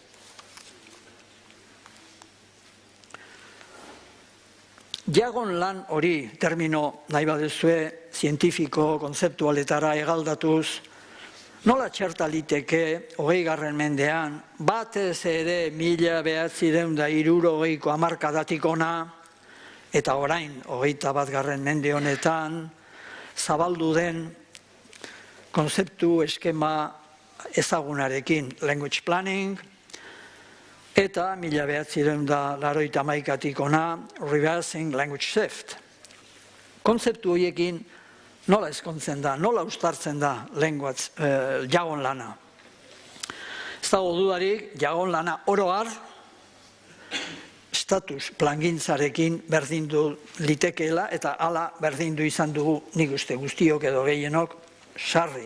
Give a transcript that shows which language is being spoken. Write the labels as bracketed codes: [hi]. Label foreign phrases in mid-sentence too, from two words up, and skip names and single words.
[eu] Jagon lan hori, termino nahi badezue, zientifiko, kontzeptualetara egaldatuz, nola txerta liteke 20. mendean, batez ere 1960ko hamarkadatik ona, eta orain 21. mende honetan, zabaldu den konzeptu eskema ezagunarekin [en] language planning, [eu] eta 1981tik ona [en] reversing language shift. [eu] Konzeptu horiekin nola ezkontzen da, nola uztartzen da jagon lana. Ez dago dudarik, jagon lana oro har, status plangintzarekin berdindu litekeela eta hala berdindu izan dugu nik uste guztiok edo gehienok sarri.